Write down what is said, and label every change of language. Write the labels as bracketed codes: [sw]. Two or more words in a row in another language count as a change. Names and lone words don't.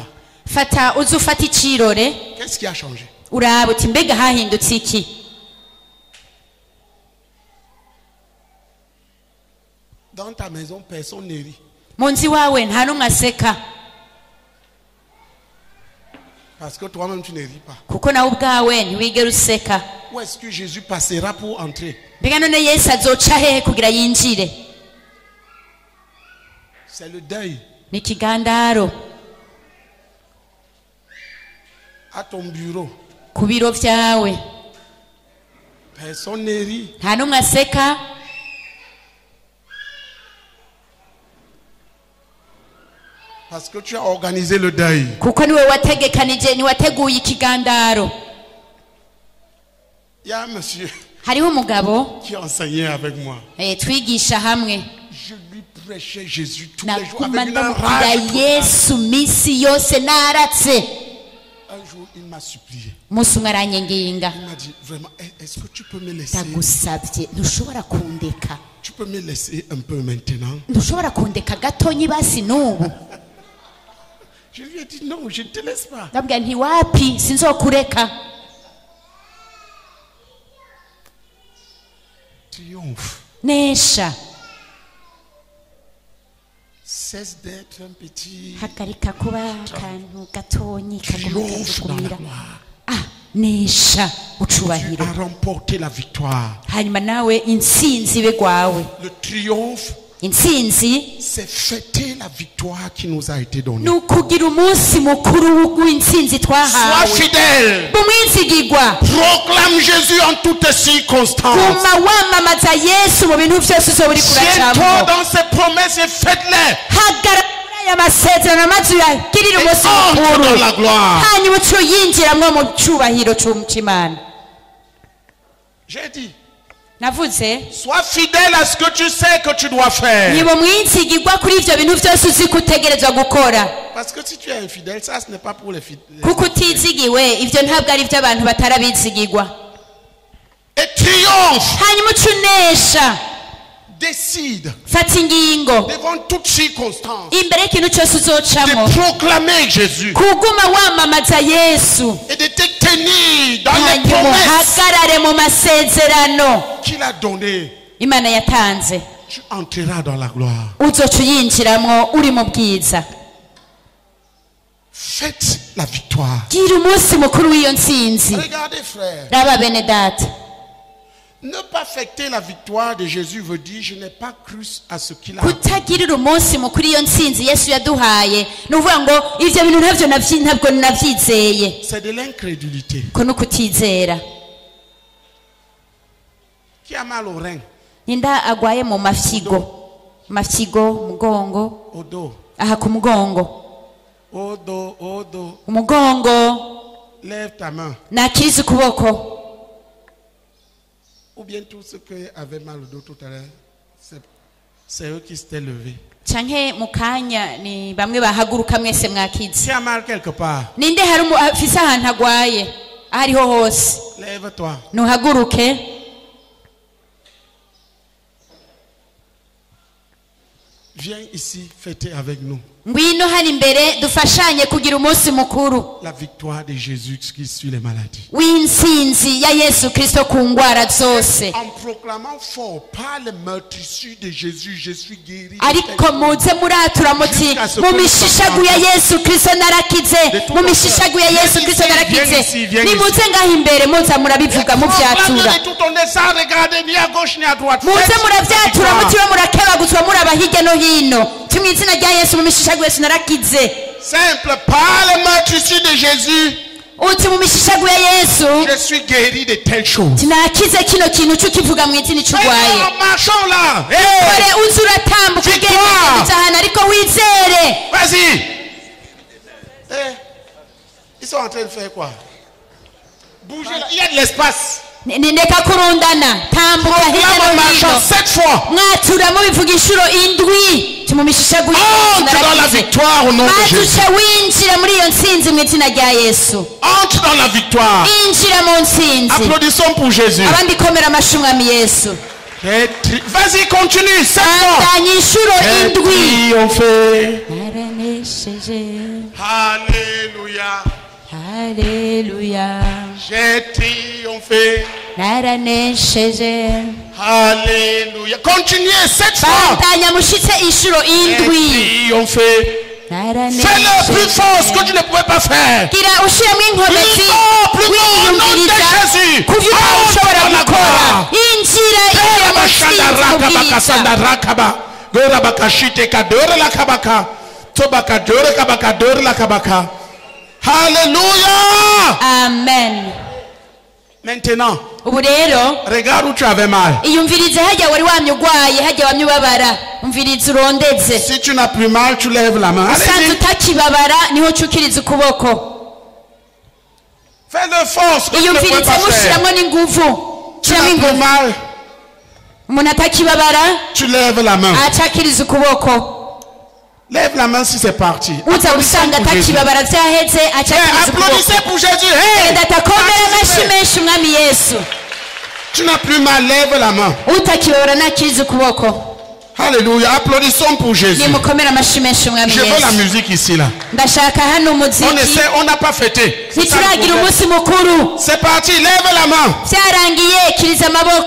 [rn] fata uze ufata icirore [fr] Qu'est-ce qui a changé? [rn] uraba uti mbega hahindutse iki. [fr] Dans ta maison, personne ne rit. [rn] mu nzu iwawe nta n'umwe aseka [fr] Parce que toi-même, tu ne ris pas. [rn] kuko nawe ubwawe ntiwigera useka. [fr] Où est-ce que Jésus passera pour entrer? [rn] mbega none yesu azoca hehe kugira yinjire. [fr] C'est le deuil. [rn] ni ikigandaro. [fr] À ton bureau, [rn] ku biro vyawe [fr] personne ne rit. [rn] nta n'umwe aseka [fr] Parce que tu as organisé le deuil. [rn] kuko niwe wategekanije niwateguye ikigandaro. [fr] Il y a un monsieur [rn] hariho umugabo [fr] qui enseignait avec moi. [rn] twigisha hamwe [fr] Je lui prêchais Jésus tous les jours [rn] naguma [fr] avec une [rn] ndamubwira [fr] rage totale. [rn] yesu misi yose naratse. [fr] Un jour, il m'a supplié. [rn] umunsi umwe aranyenginga [fr] Il m'a dit, vraiment, est-ce que tu peux me laisser? [rn] ndagusabye ntushobora kundeka. [fr] Tu peux me laisser un peu maintenant? [rn] ntushobora kundeka gatonyi basi n'ubu. [fr] Je lui ai dit, non, je ne te laisse pas. [rn] ndabwira nti wapi sinzokureka. [fr] Triomphe. [rn] nesha [fr] Cesse d'être un petit. [rn] hagarika kuba akantu gatonyi [fr] Triomphe dans la [rn] kagumugumira. [fr] gloire. [rn] nesha [fr] Tu [rn] ucubahiro [fr] as remporté la victoire. [rn] hanyuma nawe intsinzi ibe gwawe. [fr] Le triomphe, [rn] intsinzi [fr] c'est fêter la victoire qui nous a été donnée. [rn] ni ukugira umunsi mukuru w'intsinzi [fr] Sois [rn] twahawe. [fr] fidèle. [rn] umwizigirwa [fr] Proclame Jésus en toutes circonstances. [rn] guma wamamaza yesu mu bintu byose uzoba uri [fr] Tiens-toi [rn] kuracamo. [fr] dans ses promesses et faites-les. [rn] hagarara muri aya masezerano maze uyagirire [fr] Et [rn] umunsi [fr] entre [rn] mukuru [fr] dans la gloire. [rn] hanyuma uce uyinjiramwo mu cubahiro c'imana. [fr] J'ai dit, [rn] navuze [fr] sois fidèle à ce que tu sais que tu dois faire. [rn] niba mwizigirwa kuri ivyo bintu vyose uzi ko utegerezwa gukora. [fr] Parce que si tu es infidèle, ça ce n'est pas pour les fidèles. [rn] kuko utizigiwe ivyo ntabwo ari ivy'abantu batarabizigirwa. [fr] Et triomphe [rn] hanyuma uce unesha [fr] décide [rn] fata ingingo [fr] devant toute circonstance [rn] imbere y'ikintu cyose uzocamo [fr] de proclamer Jésus [rn] kuguma wamamaza Yesu [fr] et de te tenir dans les [rn] hanyuma [fr] promesses [rn] uhagarare mu masezerano [fr] qu'il a données. [rn] Imana yatanze [fr] Tu entreras dans la gloire. [rn] uzoca uyinjiramwo uri mu bwiza. [fr] Faites la victoire. [rn] gira umunsi mukuru w'iyo ntsinzi. [fr] Regardez frère. [rn] raba bene data, [fr] Ne pas fêter la victoire de Jésus veut dire je n'ai pas cru à ce qu'il a. [rn] kutagirira umunsi mukuru iyo ntsinzi Yesu yaduhaye ni ukuvuga ngo ivyo bintu ntabwo navyizeye, [fr] C'est de l'incrédulité. [rn] ko ni ukutizera. [fr] Qui a mal au rein, [rn] ninda agwaye mu mafyigo, umugongo, [fr] au dos, [rn] aha ku mugongo, [fr] au dos. [rn] umugongo [fr] Lève ta main. [rn] nakiriza ukuboko. [fr] Ou bien tous ceux qui avaient mal au dos tout à l'heure, c'est eux qui s'étaient levés. [rn] canke mu kanya ni bamwe bahaguruka mwese mwakize. [fr] Qui a mal quelque part, [rn] ninde hari afise ahantu agwaye aho ariho hose [fr] lève-toi. [rn] nuhaguruke. [fr] Viens ici fêter avec nous [rn] ngwino hano imbere dufashanye kugira umunsi mukuru [fr] la victoire de Jésus qui suit les maladies. [rn] w'intsinzi ya Yesu Kristo ku ngwara zose. [fr] En proclamant fort par le meurtrissure de Jésus, je suis guéri. [rn] ariko muze muratura muti mu mishishagu ya Yesu Kristo narakize, mu mishishagu ya Yesu Kristo narakize. nimuze ngaho imbere muza murabivuga muvyatura, [fr] De tout ton nez sans regarder ni à gauche ni à droite. [rn] muze [fr] Faites [rn] muravyatura [fr] cette [rn] mutiwe murakebaguzwa muraba hirya no hino. mu izina rya Yesu mu mishishagu Yesu narakize. [fr] simple, par le meurtrissure de Jésus, [rn] uti mu mishishagu ya Yesu [fr] je suis guéri de telles choses. [rn] nakize kino kintu cyukivuga mu izina cy'urwaye. [fr] En marchant là, [rn] kore uzi uratambuka ugenda ahantu ariko wizere. [fr] vas-y. Ils sont en train de faire quoi? Bouger là, il y a de l'espace. [rn] ndeka kurundana tambuka hirya [fr] Là, en [rn] no [fr] marchant [rn] hino [fr] 7 fois. [rn] mwatura mubivuga inshuro indwi mu mishishagu [fr] Entre dans la victoire au nom de Jésus. [rn] maze winjira muri iyo ntsinzi mu izina rya Yesu. [fr] Entre dans la victoire. [rn] injira mu ntsinzi. [fr] Applaudissons pour Jésus. [rn] abandi komera amashyi mwami Yesu. [fr] Vas-y, continue. 7 fois. [rn] andanya inshuro indwi. [fr] Triompher. [rn] naranesheje [fr] Alléluia. [rn] haleluya [fr] J'ai triomphé. [rn] naranesheje. [fr] Alléluia. Continuez 7 fois. [rn] bandanya mushitse inshuro [fr] J'ai [rn] indwi. [fr] triomphé. Fais-le plus fort ce que tu ne pouvais pas faire. [rn] gira ushiramo inkomezi [fr] Plus fort, au nom de Jésus. [rn] kuvyo ushobora [fr] Entre dans la [rn] gukora. [fr] gloire. [rn] injira injira mu ntsinzi mu bwiza. [fr] Alléluia. [rn] amen. [fr] Maintenant, [rn] ubu rero [fr] regarde où tu avais mal. [rn] iyumvirize hajya wari wamye urwaye, hajya wamye ubabara, umvirize urondeze. [fr] Si tu n'as plus mal, tu lèves la main. [rn] usanze [fr] Allez-y. [rn] utakibabara niho ucukiriza ukuboko. [fr] Fais de force. Que tu ne peux [rn] iyumvirize [fr] pas faire. [rn] mushiramo n'inguvu. [fr] Tu [rn] shiramo [fr] n'as plus [rn] inguvu. [fr] mal, [rn] umuntu atakibabara [fr] tu lèves la main. [rn] acakiriza ukuboko. [fr] Lève la main si c'est parti. [rn] uza gusanga [fr] Pour Jésus. [rn] atakibabara vyaheze acakiriza ukuboko. [fr] Applaudissez pour Jésus. Hey! [rn] ndatakomera amashyi menshi umwami Yesu. [fr] Tu n'as plus mal, lève la main. [rn] utakibabara nakiriza ukuboko. [fr] Alléluia. Applaudissons pour Jésus. [rn] nimukomere amashyi menshi umwami [fr] Je veux la [rn] Yesu. [fr] musique ici là. [rn] ndashaka hano [fr] On [rn] umuziki. [fr] essaie, on n'a pas fêté. C'est ça le [rn] ntituragira [fr] problème. [rn] umunsi mukuru. [fr] C'est parti, lève la main. [rn] vyarangiye kiriza amaboko.